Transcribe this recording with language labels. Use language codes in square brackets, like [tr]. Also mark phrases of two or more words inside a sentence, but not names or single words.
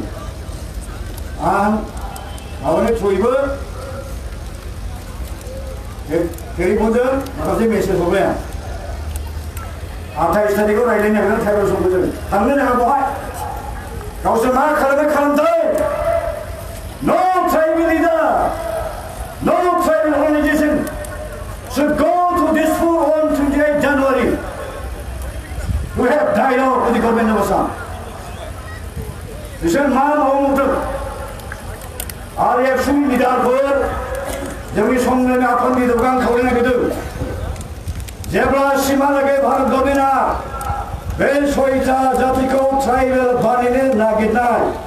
[brx] आं माबानि थ्रुयैबो टेलिफनजों माखासे मेसेज हरबाय आं 28 थारिखआव रायज्लायनो नागिरदों ट्राइबेल समफोरजों थांनो नाङा बहाय गावसोर मा खालामदों [en] no tribal leader, no tribal organization should go to this full on 28 January to have dialogue with the government of Assam. [brx] बिसोर मा मावदों RFCनि लिडारफोर जोंनि संग्रामि आफादनि लिडारखौ आं खावलायनो नागिरदों जेब्लासिमहालागै भारत गभर्नमेन्टआ बे 6टा जातिखौ ट्राइबेल बानायनो नागिरनाय